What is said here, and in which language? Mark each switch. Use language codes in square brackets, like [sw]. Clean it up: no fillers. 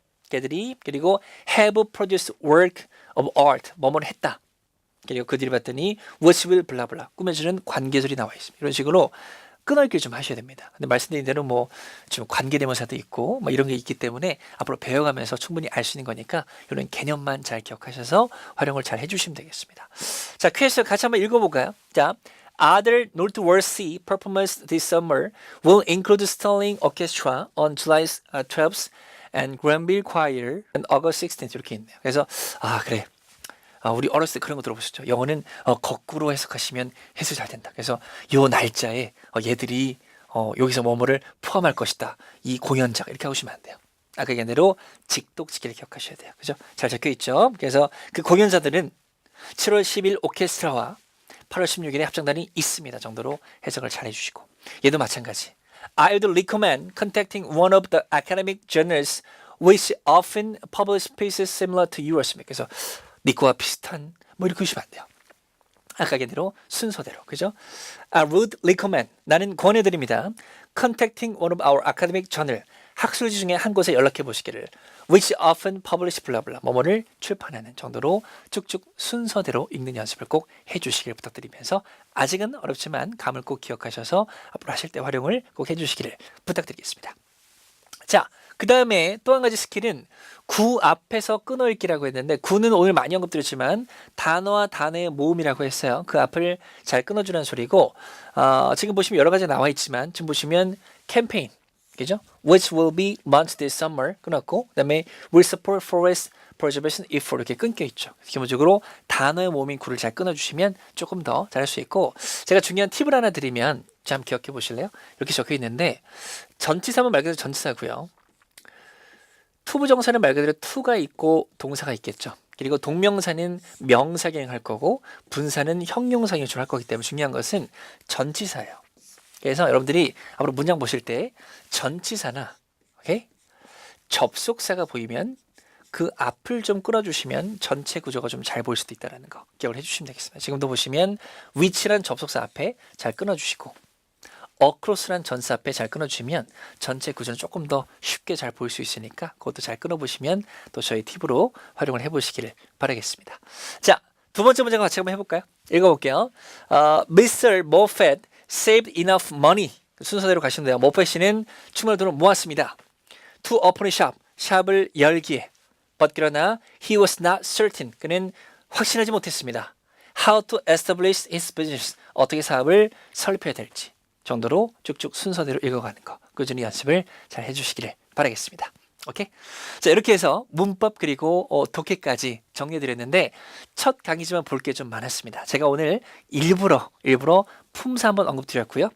[ko] 걔들이 그리고 [en] have produced work of art [ko] 뭐뭐를 했다. 그리고 그들이 봤더니 which will 블라블라 꾸며주는 관계설이 나와 있습니다. 이런 식으로 끊어읽기 좀 하셔야 됩니다. 근데 말씀드린 대로 뭐 지금 관계대명사도 있고 뭐 이런 게 있기 때문에 앞으로 배워가면서 충분히 알 수 있는 거니까 이런 개념만 잘 기억하셔서 활용을 잘 해주시면 되겠습니다. 자, 퀴즈 같이 한번 읽어볼까요? [en] 자, Other noteworthy performance this summer will include Sterling Orchestra on July 12th and Granville Choir on August 16th [ko] 이렇게 있네요. 그래서 그래. 우리 어렸을 때 그런 거 들어보셨죠? 영어는 거꾸로 해석하시면 해석이 잘 된다. 그래서 요 날짜에 얘들이 여기서 뭐뭐를 포함할 것이다. 이 공연장 이렇게 하시면 안 돼요. 아까 얘기한 대로 직독직기를 기억하셔야 돼요. 그죠? 잘 적혀 있죠? 그래서 그 공연자들은 7월 10일 오케스트라와 8월 16일에 합창단이 있습니다. 정도로 해석을 잘 해주시고 얘도 마찬가지. [en] I would recommend contacting one of the academic journals which often publish pieces similar to yours. [ko] 그래서 니꺼와 비슷한 뭐 이렇게 하시면 안 돼요. 아까 얘기대로 순서대로 그죠? [en] I would recommend [ko] 나는 권해드립니다. [en] Contacting one of our academic journal [ko] 학술지 중에 한 곳에 연락해 보시기를 [en] which often publish [ko] 블라블라 뭐뭐를 출판하는 정도로 쭉쭉 순서대로 읽는 연습을 꼭 해주시길 부탁드리면서 아직은 어렵지만 감을 꼭 기억하셔서 앞으로 하실 때 활용을 꼭 해주시기를 부탁드리겠습니다. 자, 그 다음에 또 한 가지 스킬은 구 앞에서 끊어읽기라고 했는데 구는 오늘 많이 언급드렸지만 단어와 단어의 모음이라고 했어요. 그 앞을 잘 끊어주는 소리고 지금 보시면 여러 가지 나와 있지만 지금 보시면 캠페인 그죠? [en] Which will be launched this summer [ko] 끊었고 그 다음에 [en] will support forest preservation if [ko] 이렇게 끊겨 있죠. 기본적으로 단어의 모음인 구를 잘 끊어주시면 조금 더 잘할 수 있고 제가 중요한 팁을 하나 드리면 자, 한번 기억해 보실래요? 이렇게 적혀 있는데 전치사는 말 그대로 전치사고요. 투부정사는 말 그대로 투가 있고 동사가 있겠죠. 그리고 동명사는 명사경을 할 거고 분사는 형용사경을 할 거기 때문에 중요한 것은 전치사예요. 그래서 여러분들이 앞으로 문장 보실 때 전치사나 오케이? 접속사가 보이면 그 앞을 좀 끊어주시면 전체 구조가 좀 잘 보일 수도 있다는 거 기억을 해주시면 되겠습니다. 지금도 보시면 which란 접속사 앞에 잘 끊어주시고 across란 전사 앞에 잘 끊어주시면 전체 구조는 조금 더 쉽게 잘 보일 수 있으니까 그것도 잘 끊어보시면 또 저희 팁으로 활용을 해보시기를 바라겠습니다. 자, 두 번째 문제 같이 한번 해볼까요? 읽어볼게요. Mr. [en] Moffat saved enough money. [ko] 순서대로 가시면 돼요. 모펫씨는 충분한 돈을 모았습니다. [en] To open a shop. [ko] 샵을 열기에. [en] But [ko] 그러나 [en] he was not certain. [ko] 그는 확신하지 못했습니다. [en] How to establish his business. [ko] 어떻게 사업을 설립해야 될지. 정도로 쭉쭉 순서대로 읽어가는 거 꾸준히 연습을 잘 해주시기를 바라겠습니다. 오케이? 자, 이렇게 해서 문법 그리고 독해까지 정리해드렸는데 첫 강의지만 볼 게 좀 많았습니다. 제가 오늘 일부러 품사 한번 언급드렸고요.